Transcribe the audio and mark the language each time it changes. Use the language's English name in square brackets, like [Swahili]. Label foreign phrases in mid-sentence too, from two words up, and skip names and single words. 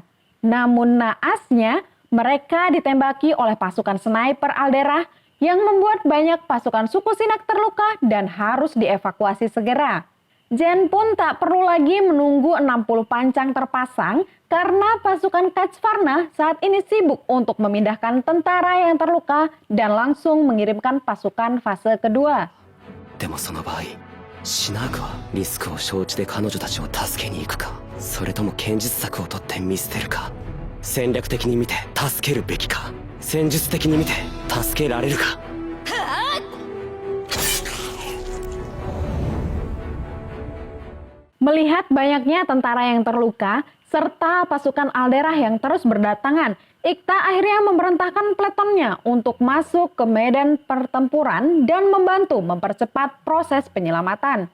[Indonesian] Namun naasnya, mereka ditembaki oleh pasukan sniper Aldera yang membuat banyak pasukan suku Sinak terluka dan harus dievakuasi segera. Jean pun tak perlu lagi menunggu 60 pancang terpasang karena pasukan Kachvarna saat ini sibuk untuk memindahkan tentara yang terluka dan langsung mengirimkan pasukan fase kedua. [Japanese] でもその場合シナークはリスクを承知で彼女たちを助けに行くか、それとも剣術策を取って見捨てるか、戦略的に見て助けるべきか、戦術的に見て助けられるか。 [Indonesian] Melihat banyaknya tentara yang terluka, serta pasukan Aldera yang terus berdatangan, Iktha akhirnya memerintahkan pletonnya untuk masuk ke medan pertempuran dan membantu mempercepat proses penyelamatan.